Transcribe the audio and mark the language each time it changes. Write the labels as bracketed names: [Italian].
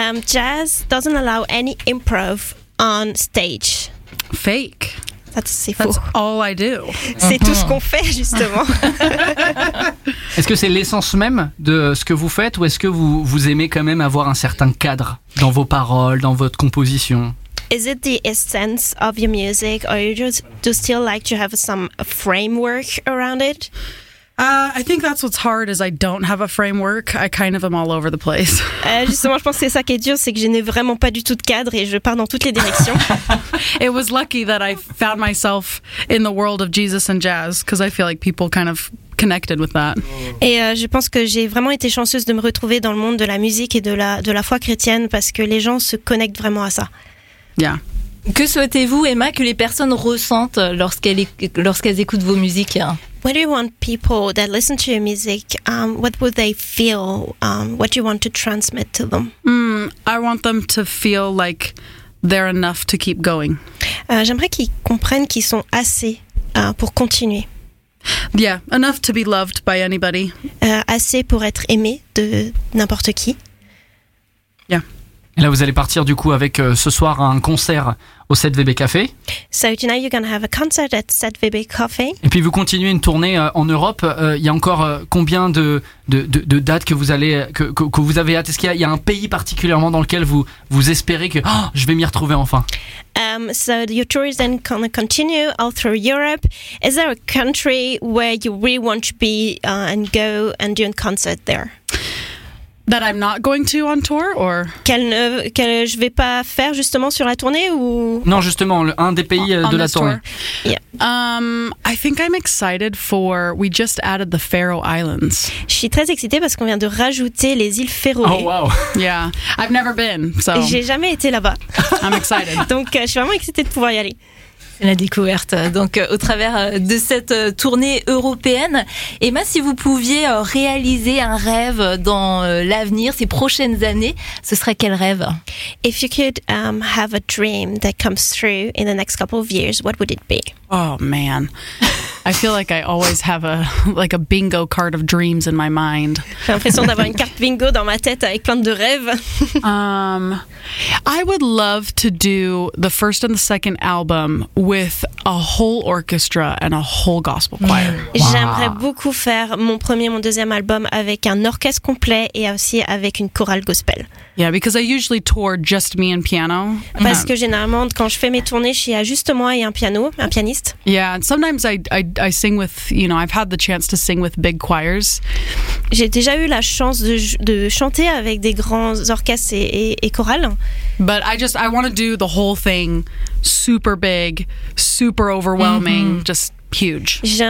[English] Jazz doesn't allow any improv on stage. Fake. [French] C'est faux. [English] That's all I do. [French] C'est tout ce qu'on fait, justement. Est-ce que c'est l'essence même de ce que vous faites, ou est-ce que vous, vous aimez quand même avoir un certain cadre dans vos paroles, dans votre composition? [English] Is it the essence of your music, or you just do still like to have some framework around it? I think that's what's hard, is I don't have a framework. I kind of am all over the place. [French] Justement, je pense que c'est ça qui est dur, c'est que je n'ai vraiment pas du tout de cadre et je pars dans toutes les directions. [English] It was lucky that I found myself in the world of Jesus and jazz, because I feel like people kind of connected with that. [French] Et je pense que j'ai vraiment été chanceuse de me retrouver dans le monde de la musique et de la foi chrétienne, parce que les gens se connectent vraiment à ça. [English] Yeah. [French] Que souhaitez-vous, Emma, que les personnes ressentent lorsqu'elles écoutent vos musiques? [English] What do you want people that listen to your music, what would they feel, what do you want to transmit to them? I want them to feel like they're enough to keep going. [French] J'aimerais qu'ils comprennent qu'ils sont assez pour continuer. [English] Yeah, enough to be loved by anybody. [French] Assez pour être aimé de n'importe qui. [English] Yeah. [French] Et là, vous allez partir du coup avec ce soir un concert au 7VB Café. [English] So tonight you're going to have a concert at 7VB Café. [French] Et puis vous continuez une tournée en Europe. Il y a encore combien de dates que vous allez que vous avez hâte? Est-ce qu'il y a un pays particulièrement dans lequel vous espérez que je vais m'y retrouver enfin? [English] So your tour is then going to continue all through Europe. Is there a country where you really want to be and go and do a concert there? That I'm not going to on tour, or [French] qu'elle je vais pas faire justement sur la tournée, ou non, justement un des pays de la tournée. [English] Yeah. I think I'm excited for, we just added the Faroe Islands. [French] Je suis très excitée parce qu'on vient de rajouter les îles Féroé. [English] Oh wow. Yeah, I've never been, so [French] j'ai jamais été là-bas. [English] I'm excited. [French] Donc je suis vraiment excitée de pouvoir y aller. La découverte, donc, au travers de cette tournée européenne. Emma, si vous pouviez réaliser un rêve dans l'avenir, ces prochaines années, ce serait quel rêve? [English] If you could have a dream that comes through in the next couple of years, what would it be? Oh man, I feel like I always have a bingo card of dreams in my mind. [French] J'ai l'impression d'avoir une carte bingo dans ma tête avec plein de rêves. [English] I would love to do the first and the second album with a whole orchestra and a whole gospel choir. Wow. [French] J'aimerais beaucoup faire mon premier, mon deuxième album avec un orchestre complet et aussi avec une chorale gospel. [English] Yeah, because I usually tour just me and piano. [French] Parce que généralement, quand je fais mes tournées, il y a juste moi et un piano, un pianiste. [English] Yeah, and sometimes I sing with, you know, I've had the chance to sing with big choirs. [French] J'ai déjà eu la chance de chanter avec des grands orchestres et chorales. [English] But I want to do the whole thing super big, super overwhelming, just huge.